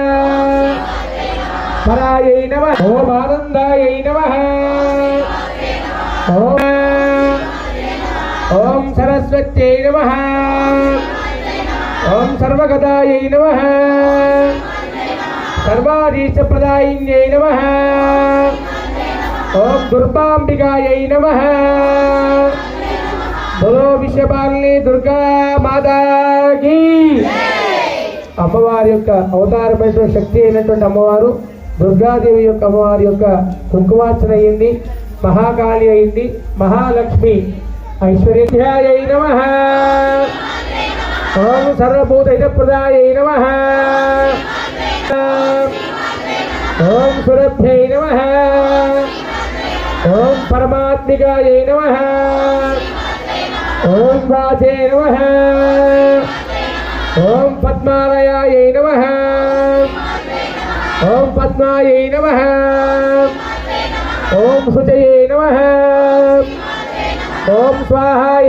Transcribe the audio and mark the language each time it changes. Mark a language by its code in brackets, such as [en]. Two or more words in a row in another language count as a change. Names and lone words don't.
[sa] परायै नमः ओम आनन्दायै नमः ओम सरस्वत्यै नमः ओम सर्वगतायै नमः सर्वाधीशप्रदायिन्यै नमः ओम दुर्गाम्बिकायै नमः [hi] बोलो विश्वपालिनी दुर्गा माता की [te] అమ్మవారి యొక్క అవతారమైన శక్తి అయినటువంటి అమ్మవారు దుర్గాదేవి యొక్క అమ్మవారి యొక్క కుంకుమార్చన అయింది, మహాకాళి అయింది, మహాలక్ష్మి [sa] ఐశ్వర్యాయై నమః ఓం సర్వభూత హితప్రదాయై నమః ఓం సురభ్యై నమః ఓం పరమాత్మికాయై నమః ओम वाचे नमः ओम पद्मालयायै नमः ओम पद्मायै नमः ओम शुचये नमः ओम स्वाहायै